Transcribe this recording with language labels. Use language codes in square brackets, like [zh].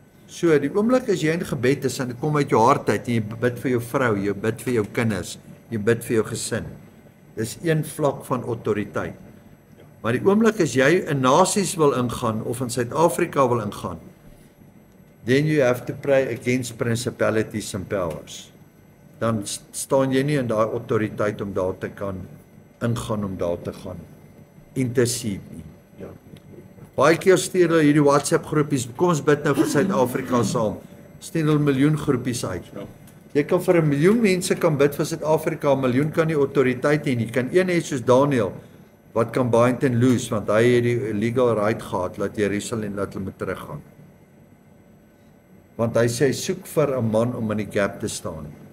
[af] So die oomblik as jy in gebed is en dit kom uit jou hart uit en jy bid vir jou vrou, jy bid vir jou kinders, jy bid vir jou gesin. Dis een vlak van autoriteit. Maar die oomblik as jy in nasies wil ingaan of in Suid-Afrika wil ingaan, [en] then you have to pray against principalities and powers. [af] Dan staan jy nie in daai autoriteit om daar te kan ingaan, om daar te gaan intercede nie. Ja. Baie keer stuur hulle hierdie WhatsApp groepies, kom ons bid nou vir Suid-Afrika saam. Stuur hulle 1 miljoen groepies uit. Jy kan vir 1 miljoen mense kan bid vir Suid-Afrika, 1 miljoen kan nie autoriteit hê nie. Kan een hê soos Daniel wat kan [en] bind and loose, [af] want hy het die [en] legal right [af] gehad dat Jerusalem laat hulle moet teruggaan. Want hy sê soek vir 'n man om in die gap te staan.